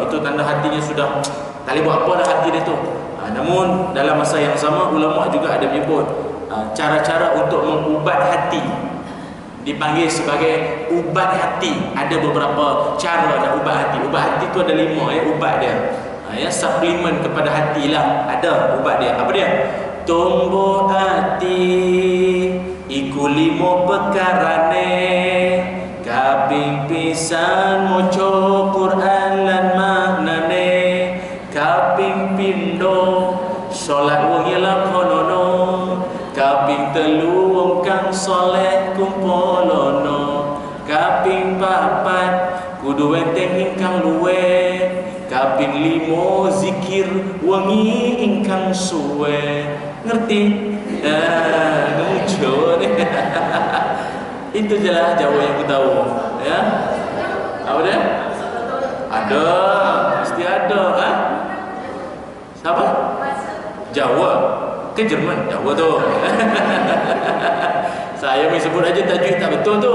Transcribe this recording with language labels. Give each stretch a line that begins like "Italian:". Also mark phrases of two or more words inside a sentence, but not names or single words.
Malay: Itu tanda hatinya sudah tak boleh buat apa dah hati dia tu. Namun dalam masa yang sama, ulama juga ada menyebut cara-cara untuk mengubat hati, dipanggil sebagai ubat hati. Ada beberapa cara nak ubat hati. Ubat hati tu ada 5 ya, ubat dia. Ya, suplemen kepada hati lah. Ada ubat dia. Apa dia?
Javanese: Tumbuh hati iku 5 perkarane, kaping pisan maca Quran lan maknane, kaping pindho salat wengi lakonono, kaping 3 wong kang saleh kumpolono, kaping 4 kudu enteng ingkang luwe, kaping 5 zikir wengi ingkang suwe.
Malay: Ngerti? Lucu ni. Itu je lah Jawa yang aku tahu. Ya? Apa dia? Ada, mesti ada. Siapa? Jawa. Ke Jerman, Jawa tu. Saya mai sebut aja tajuk tak betul tu.